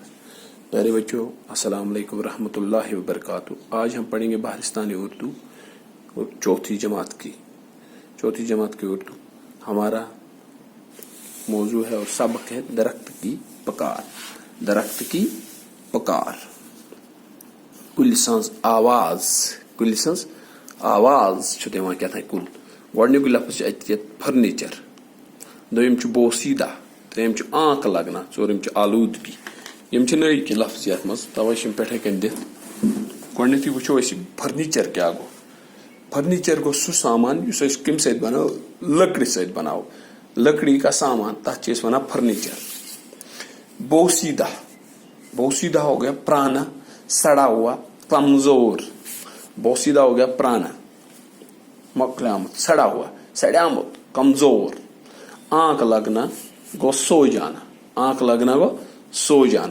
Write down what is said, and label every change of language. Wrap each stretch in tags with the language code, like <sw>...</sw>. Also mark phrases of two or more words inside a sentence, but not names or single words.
<ur>پیارے بچوں</ur> <ar>السلام علیکم ورحمۃ اللہ وبرکاتہ.</ar> <ur>آج ہم پڑھیں گے بہارستانی اردو چوتھی جماعت کی اردو. ہمارا موضوع ہے اور سبق ہے درخت کی پکار.</ur> <ks>کل سنز آواز چھُ دِوان کیٛاہتانۍ کُل. گۄڈنیُک لفظ چھُ اَتہِ فرنیچر، دوٚیِم چھُ بوسیٖدہ، ترٛیٚیِم چھُ</ks> <ur>آنٛکھ لگنا،</ur> <ks>ژوٗرِم چھُ آلوٗدگی. یِم چھِ نٔے کینٛہہ لفظ یتھ منٛز، تَوَے چھِ یِم پٮ۪ٹھَے کَنۍ دِتھ. گۄڈنٮ۪تھٕے وٕچھو أسۍ فرنیچر کیٛاہ گوٚو. فرنیچر گوٚو سُہ سامان یُس أسۍ کَمہِ سۭتۍ بناوو؟ لٔکرِ سۭتۍ بناوو.</ks> <ur>لکڑی کا سامان</ur> <ks>تتھ چھِ أسۍ وَنان فرنیچر.</ks> <ur>بوسیٖدہ ہو گیا پرانا، سڑا ہوا، کمزور. بوسیٖدہ ہو گیا پرانا، مۄکلیومُت، سڑا ہوا، سڑیومُت، کمزور. آنکھ لگنا گوٚو سو جانا.</ur>